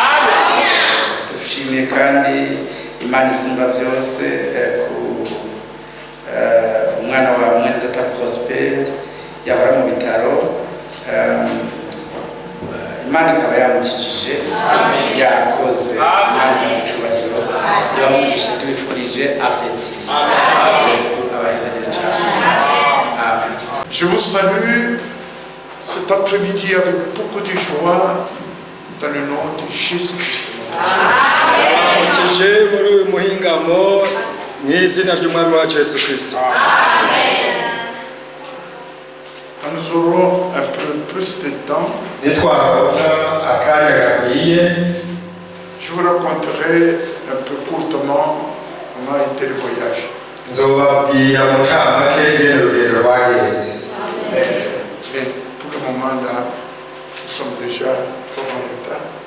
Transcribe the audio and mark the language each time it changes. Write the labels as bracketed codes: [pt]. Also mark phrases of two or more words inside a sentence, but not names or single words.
[rn] Dushimiye kandi Imana isumba byose ku umwana wa mwene Data Prosper yahora mu bitaro Imana ikaba yamukijije yakoze Imana icyubahiro yabamugisha tubifurije apeti Yesu abahezagire cyane amen. [fr] Je vous salue cet après-midi avec beaucoup de joie dans le nom de Jésus-Christ. [rn] Abaramukije muri uyu muhingamo mu izina ry'Umwami wacu Yesu Kristo. [fr] Nous aurons un peu plus de temps. Je vous raconterai un peu courtement comment a été le voyage. Mais pour le moment là, nous sommes déjà fort en retard.